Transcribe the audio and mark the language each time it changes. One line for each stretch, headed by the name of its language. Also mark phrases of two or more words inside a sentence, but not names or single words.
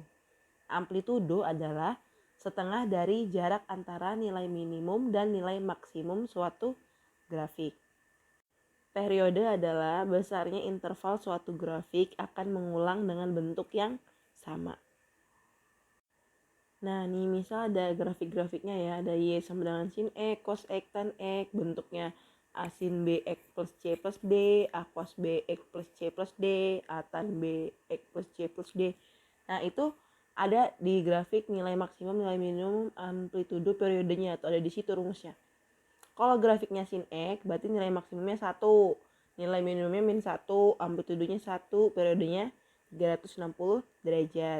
Indonesian: Amplitudo adalah setengah dari jarak antara nilai minimum dan nilai maksimum suatu grafik. Periode adalah besarnya interval suatu grafik akan mengulang dengan bentuk yang sama. Nah, nih misal ada grafik-grafiknya ya, ada Y sama dengan sin X, cos X, tan X, bentuknya A sin B X plus C plus D, A cos B X plus C plus D, A tan B X plus C plus D. Nah, itu ada di grafik nilai maksimum, nilai minimum, amplitudo, periodenya, atau ada di situ rumusnya. Kalau grafiknya sin X, berarti nilai maksimumnya 1, nilai minimumnya min 1, amplitudonya 1, periodenya 360 derajat.